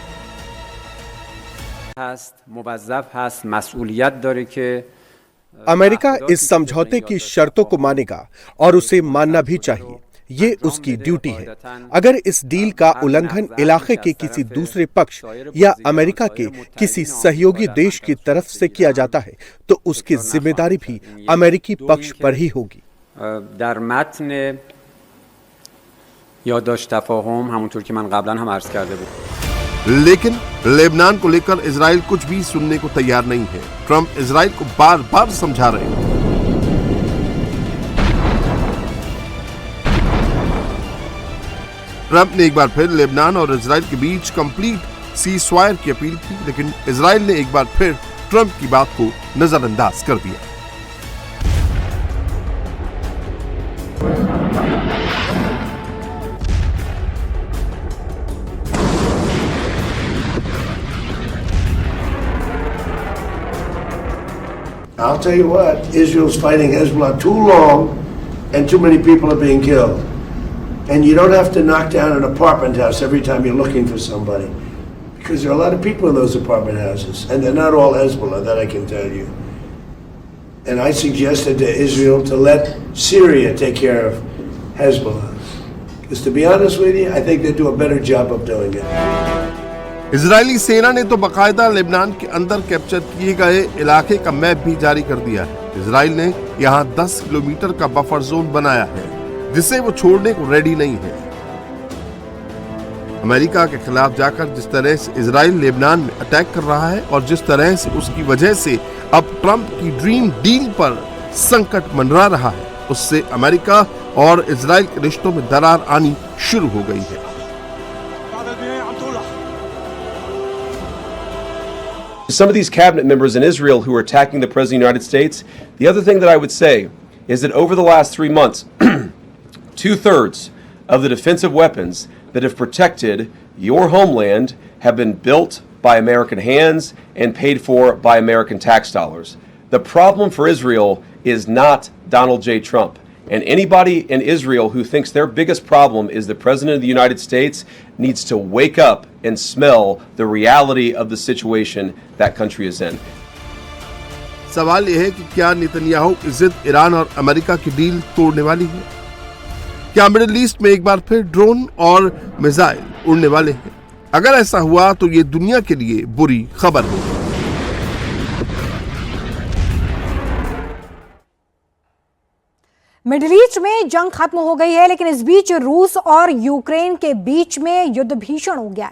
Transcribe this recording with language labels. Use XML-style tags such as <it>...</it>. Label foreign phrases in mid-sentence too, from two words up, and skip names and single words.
<hi>अमेरिका इस समझौते की शर्तों को मानेगा और उसे मानना भी चाहिए। ये उसकी ड्यूटी है। अगर इस डील का उल्लंघन इलाके के किसी दूसरे पक्ष या अमेरिका के किसी सहयोगी देश की तरफ से किया जाता है तो उसकी जिम्मेदारी भी अमेरिकी पक्ष पर ही होगी।</hi> <fa>در متن یادداشت تفاهم همونطور که من قبلا هم عرض کرده بود.</fa> <hi>लेकिन लेबनान को लेकर इजराइल कुछ भी सुनने को तैयार नहीं है। ट्रंप इजराइल को बार-बार समझा रहे हैं। ट्रंप ने एक बार फिर लेबनान और इजराइल के बीच</hi> <en>complete ceasefire</en> <hi>की अपील की, लेकिन इजराइल ने एक बार फिर ट्रंप की बात को नजरअंदाज कर दिया।</hi> <en>I'll tell you what, Israel's fighting Hezbollah too long and too many people are being killed. And you don't have to knock down an apartment house every time you're looking for somebody. Because there are a lot of people in those apartment houses. And they're not all Hezbollah, that I can tell you. And I suggested to Israel to let Syria take care of Hezbollah. Because to be honest with you, I think they do a better job of doing it.</en> <hi>इजरायली सेना ने तो बाकायदा लेबनान के अंदर कैप्चर किए गए इलाके का मैप भी जारी कर दिया है। इजराइल ने यहाँ 10 किलोमीटर का</hi> <en>buffer zone</en> <hi>बनाया है जिसे वो छोड़ने को रेडी नहीं है। अमेरिका के खिलाफ जाकर जिस तरह से इजराइल लेबनान में अटैक कर रहा है और जिस तरह से उसकी वजह से अब ट्रंप की</hi> <en>dream deal</en> <hi>पर संकट मंडरा रहा है, उससे अमेरिका और इजराइल के रिश्तों में दरार आनी शुरू हो गई है।</hi> <en>Some of these cabinet members in Israel who are attacking the President of the United States, the other thing that I would say is that over the last 3 months, 2/3 of the defensive weapons that have protected your homeland have been built by American hands and paid for by American tax dollars. The problem for Israel is not Donald J. Trump. And anybody in Israel who thinks their biggest problem is the President of the United States needs to wake up and smell the reality of the situation that country is in.</en> <hi>सवाल यह है कि क्या नेतन्याहू की जिद ईरान और अमेरिका की डील तोड़ने वाली है? क्या मिडिल ईस्ट में एक बार फिर ड्रोन और मिसाइल उड़ने वाले हैं? अगर ऐसा हुआ तो ये दुनिया के लिए बुरी खबर होगी। मिडिल ईस्ट में जंग खत्म हो गई है, लेकिन इस बीच रूस और यूक्रेन के बीच में युद्ध भीषण हो गया है।</hi>